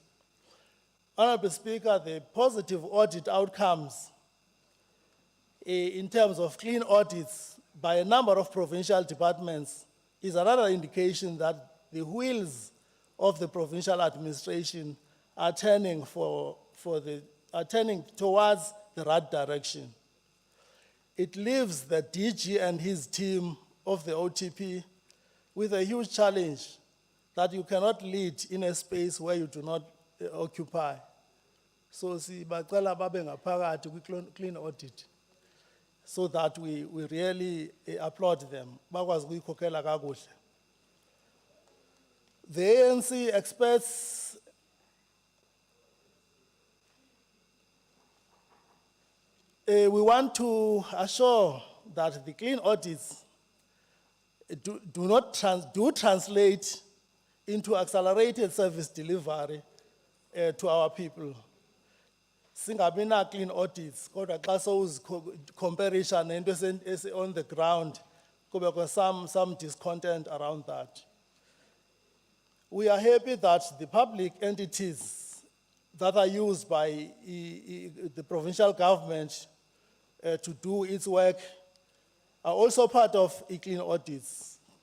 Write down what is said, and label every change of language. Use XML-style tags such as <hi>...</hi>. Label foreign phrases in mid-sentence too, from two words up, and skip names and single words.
<en>Honorable Speaker, the positive audit outcomes in terms of clean audits by a number of provincial departments is another indication that the wheels of the provincial administration are turning towards the right direction. It leaves the DG and his team of the OTP with a huge challenge that you cannot lead in a space where you do not occupy.</en> <xh>So sibacela babe ngaphakathi kwi-clean audit</xh> <en>so that we really applaud them.</en> <xh>Bakwazi ukuyikhokhela kakuhle.</xh> <en>The ANC expects we want to assure that the clean audits do translate into accelerated service delivery to our people.</en> <xh>Singabina</xh> <en>clean audits,</en> <xh>kodwa xa sowuzikhomparisha nento</xh> <en>on the ground,</en> <xh>kubekho</xh> <en>some discontent around that. We are happy that the public entities that are used by the provincial government to do its work are also part of clean audits.</en>